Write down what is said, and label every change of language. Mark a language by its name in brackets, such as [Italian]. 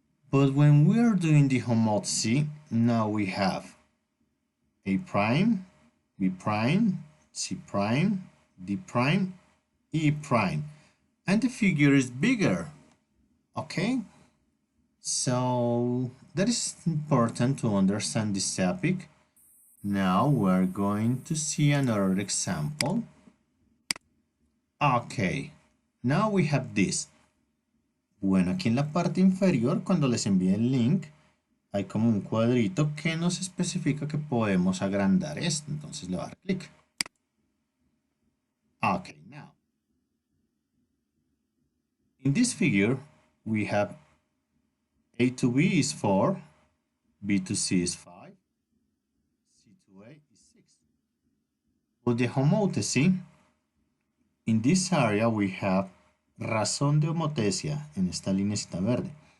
[English] But when we are doing the homothecy, now we have A prime, B prime, C prime, D prime, E prime. And the figure is bigger, okay? So that is important to understand this topic. Now we're going to see another example. Okay, now we have this. [Spanish] Bueno, aquí en la parte inferior, cuando les envíe el link, hay como un cuadrito que nos especifica que podemos agrandar esto. Entonces le voy a dar clic. [English] Okay, now. In this figure, we have A to B is 4, B to C is 5, C to A is 6. For the homothecy, in this area we have [Spanish] razón de homothesia en esta linecita verde.